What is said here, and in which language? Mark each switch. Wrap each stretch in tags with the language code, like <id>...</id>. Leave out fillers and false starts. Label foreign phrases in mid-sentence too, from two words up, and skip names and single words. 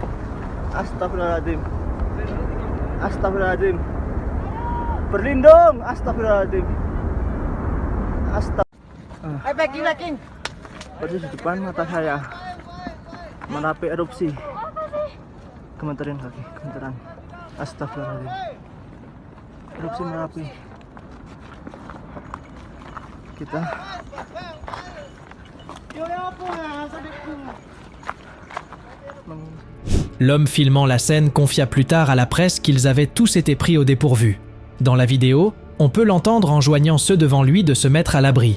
<id>Berlindung, astagfirullahaladzim. King. Persis di depan mata saya. Merapi erupsi. Gemeteran kaki, gemeteran. Astagfirullahaladzim. Erupsi Merapi.</id> <fr>L'homme filmant la scène confia plus tard à la presse qu'ils avaient tous été pris au dépourvu. Dans la vidéo, on peut l'entendre enjoignant ceux devant lui de se mettre à l'abri.</fr>